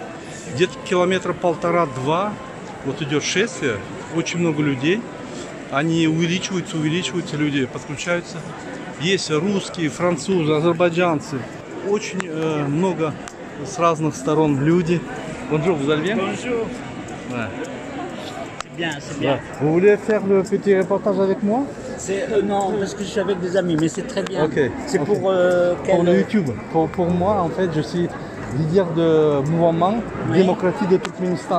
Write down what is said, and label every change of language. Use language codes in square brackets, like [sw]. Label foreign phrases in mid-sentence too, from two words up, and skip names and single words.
[ru] Где-то километра 1,5-2, вот идет шествие, очень много людей. Они увеличиваются, люди подключаются. Есть русские, французы, азербайджанцы. Очень много с разных сторон люди. [fr] Bonjour, vous allez bien? Bonjour. Ouais. C'est bien, c'est bien. Vous voulez faire le petit reportage avec moi? Non, parce que je suis avec des amis, mais c'est très bien. Okay. C'est okay. Pour le YouTube. Pour moi, en fait, je suis leader de mouvement démocratique de Turkménistan.